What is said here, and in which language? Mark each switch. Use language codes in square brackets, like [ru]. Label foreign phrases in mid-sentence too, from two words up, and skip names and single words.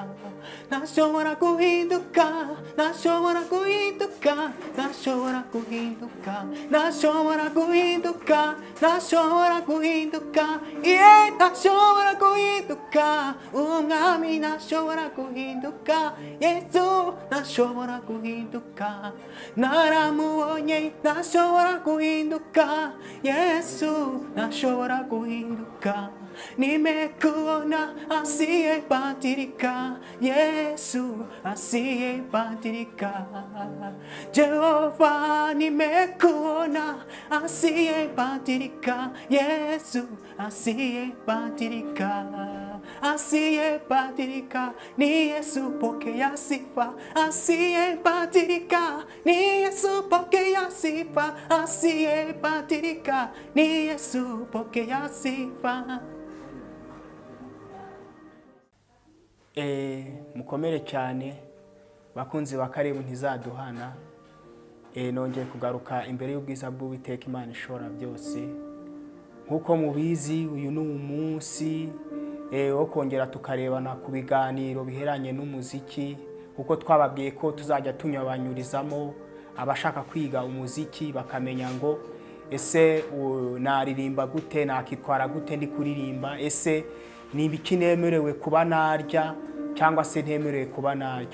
[rw] Ntashobora guhinduka, ntashobora guhinduka, ntashobora guhinduka, ntashobora guhinduka, ntashobora guhinduka, yeah, ntashobora guhinduka. Uwo mwami ntashobora guhinduka, Yesu ntashobora guhinduka. Naramubonye ntashobora guhinduka, Yesu ntashobora guhinduka. [sw] Nimekuona asiyebadilika, Yesu asiyebadilika. Jehova nimekuona asiyebadilika, Yesu asiyebadilika. Asiyebadilika ni Yesu, pokea sifa. Asiyebadilika ni Yesu, pokea sifa. Asiyebadilika ni Yesu, pokea sifa. [rw] Mukomere cyane bakunzi ba Karibu Ntizaduhana. Nongeye kugaruka imbere y'ubwiza bw'Uwiteka Imana ishobora byose. Nkuko mubizi uyu ni umunsi wo kongera tukarebana ku biganiro biheranye n'umuziki, kuko twababwiye ko tuzajya tunyabanyurizamo abashaka kwiga umuziki bakamenya ngo ese naririmba gute, nakitwara gute ndi kuririmba, ese ni ibiki nemerewe kuba narya cyangwa se ntemerewe kuba narya.